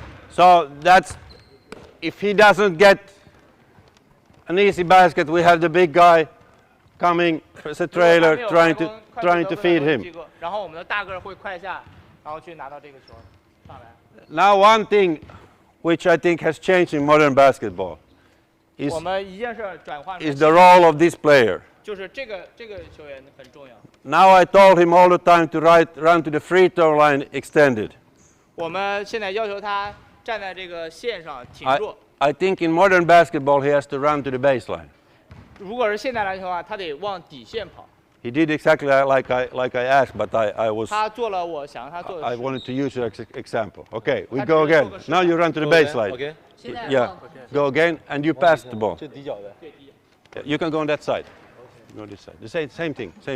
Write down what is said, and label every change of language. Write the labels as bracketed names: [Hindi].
[English] So that's, if he doesn't get an easy basket, we have the big guy coming as a trailer trying to feed him. [Chinese] 然后我们的大个儿会快下，然后去拿到这个球上来。 [English] Now one thing which I think has changed in modern basketball is [Chinese] 我们一件事儿转换 [English] the role of this player. [Chinese] 就是这个球员很重要。 [English] Now I told him all the time to run to the free throw line extended. [Chinese] 我们现在要求他站在这个线上挺住。 [English] I think in modern basketball he has to run to the baseline. [Chinese] 如果是现代篮球的话，他得往底线跑。 [English] He did exactly like I asked, but I [Chinese] 他做了我想让他做的 [English] I [Chinese] 事。 [English] wanted to use your example. Okay, we go again. Now you run to the baseline. Okay. [Chinese] 现在 [English] Yeah, go again, and you pass the ball. [Chinese] 最底角的。 [English] You can go on that side. Go this side. The same thing.